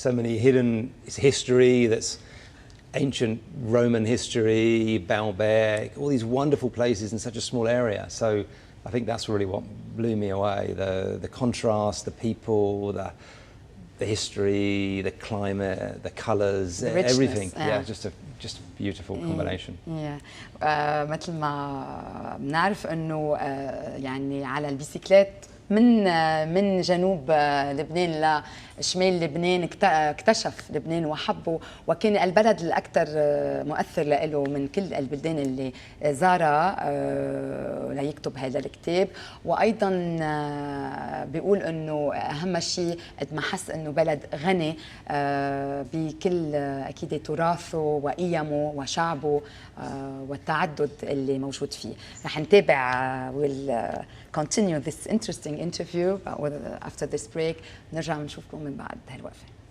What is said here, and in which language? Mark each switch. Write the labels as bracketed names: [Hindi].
[English] So many hidden history. That's ancient Roman history, Baalbek, all these wonderful places in such a small area. So I think that's really what blew me away. The contrast, the people, the history, the climate, the colours, everything. Just a beautiful combination. [Arabic] مثل ما بنعرف انه يعني على البيسيكلات من جنوب لبنان لشمال لبنان اكتشف لبنان وحبه، وكان البلد الأكثر مؤثر له من كل البلدان اللي زارها ليكتب هذا الكتاب. وأيضا بيقول أنه أهم شيء قد ما حس أنه بلد غني بكل أكيد تراثه وقيمه وشعبه والتعدد اللي موجود فيه. رح نتابع [English] continue this interesting interview after this break. [Arabic] نرجع نشوفكم من بعد هالوقفة.